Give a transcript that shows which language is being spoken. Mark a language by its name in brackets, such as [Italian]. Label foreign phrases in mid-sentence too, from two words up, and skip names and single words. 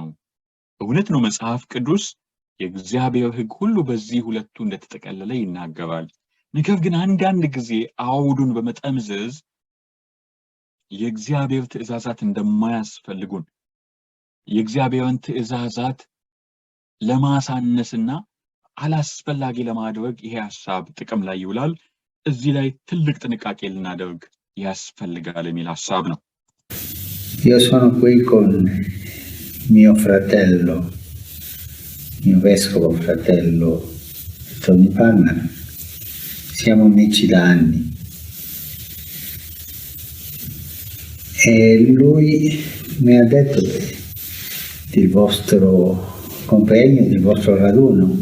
[Amharic] እውነት ነው፣ መጽሐፍ ቅዱስ የእግዚአብሔር ህግ ሁሉ በዚህ ሁለቱ እንደተጠቀለለ ይናገራል። ነገር ግን አንዳንድ ጊዜ አውዱን በመጠምዘዝ የእግዚአብሔር ትእዛዛት እንደማያስፈልጉን የእግዚአብሔርን ትእዛዛት ለማሳነስና አላስፈላጊ ለማድረግ ይሄ ሐሳብ ጥቅም ላይ ይውላል። እዚህ ላይ ትልቅ ጥንቃቄ ልናደርግ ያስፈልጋል የሚል ሐሳብ ነው። [Italian] Io sono qui con mio fratello, mio vescovo fratello Tony Palmer, siamo amici da anni. E lui mi ha detto del vostro convegno, del vostro raduno.